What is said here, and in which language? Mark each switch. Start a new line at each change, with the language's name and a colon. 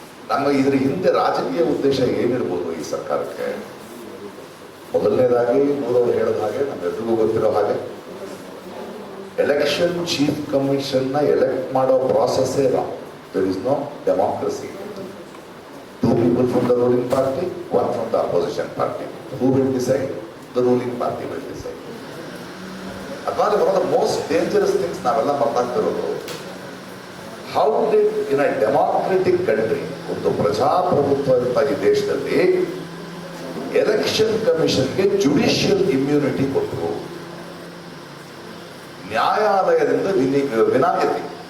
Kannada: ನಮ್ಮ ಇದ್ರ ಹಿಂದೆ ರಾಜಕೀಯ ಉದ್ದೇಶ ಏನಿರ್ಬೋದು ಈ ಸರ್ಕಾರಕ್ಕೆ? ಮೊದಲನೇದಾಗಿ ಮೂರವರು ಹೇಳಿದ ಹಾಗೆ, ನಮ್ಮೆಲ್ರಿಗೂ ಗೊತ್ತಿರೋ ಹಾಗೆ, ಎಲೆಕ್ಷನ್ ಚೀಫ್ ಕಮಿಷನ್ ನ ಎಲೆಕ್ಟ್ ಮಾಡೋ ಪ್ರಾಸೆಸ್ಸೇ wrong.
English: There is no democracy. 2 people from the ruling party, 1 from the opposition party. Who will decide? The ruling party will decide. That's one of the most dangerous things
Kannada: ನಾವೆಲ್ಲ ಮಾತಾಡ್ತಿರೋದು.
English: How did in a democratic country,
Kannada: ಒಂದು ಪ್ರಜಾಪ್ರಭುತ್ವ ಈ ದೇಶದಲ್ಲಿ election ಕಮಿಷನ್ಗೆ judicial immunity ಕೊಟ್ಟರು, ನ್ಯಾಯಾಲಯದಿಂದ ವಿನಾಯಿತಿ.